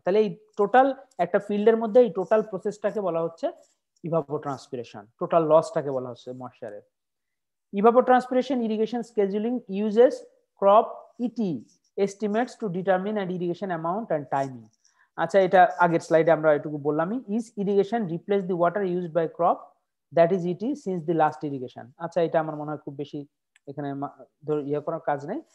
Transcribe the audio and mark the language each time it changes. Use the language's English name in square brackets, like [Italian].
[Bangla] তাহলে এই টোটাল একটা ফিল্ডের মধ্যে এই টোটাল প্রসেসটাকে বলা হচ্ছে ইভাপোট্রান্সপিরেশন, টোটাল লসটাকে বলা হচ্ছে ময়েশ্চারের। [English] Evapotranspiration irrigation scheduling uses crop ET estimates to determine an irrigation amount and timing. [Bangla] আচ্ছা, এটা আগের স্লাইডে আমরা এটুকু বললামই। [English] Is irrigation replace the water used by crop that is ET since the last irrigation. [Bangla] আচ্ছা, এটা আমার মনে হয় খুব বেশি এখানে ইয়ে করার কাজ নেই।